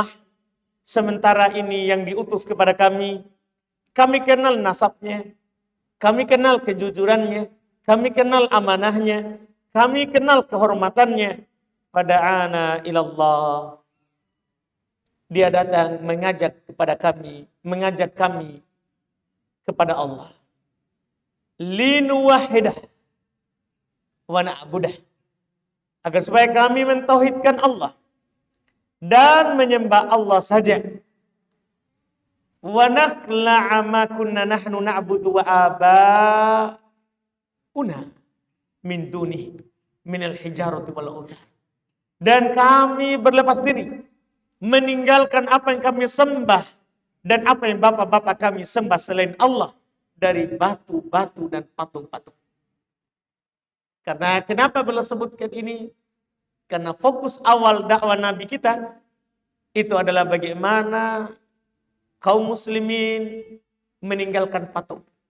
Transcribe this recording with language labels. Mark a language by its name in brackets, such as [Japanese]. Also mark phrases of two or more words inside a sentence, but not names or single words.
[Indonesian] Sementara ini yang diutus kepada kami kenal nasabnya, kami kenal kejujurannya, kami kenal amanahnya, kami kenal kehormatannya. [Arabic] فدعانا إلى الله. [Indonesian] Dia datang mengajak kami kepada Allah. [Arabic] لنوحده ونعبده. [Indonesian] Agar supaya kami mentauhidkan Allah dan menyembah Allah saja. [Arabic] ونخلع ما كنا نحن نعبد وآباؤنا من دونه من الحجارة والأوثان. [Indonesian] Dan kami berlepas diri meninggalkan apa yang kami sembah dan apa yang bapak-bapak kami sembah selain Allah dari batu-batu dan patung-patung. Karena kenapa beliau sebutkan ini? Karena fokus awal dakwah Nabi kita itu adalah bagaimana kaum muslimin meninggalkan patung.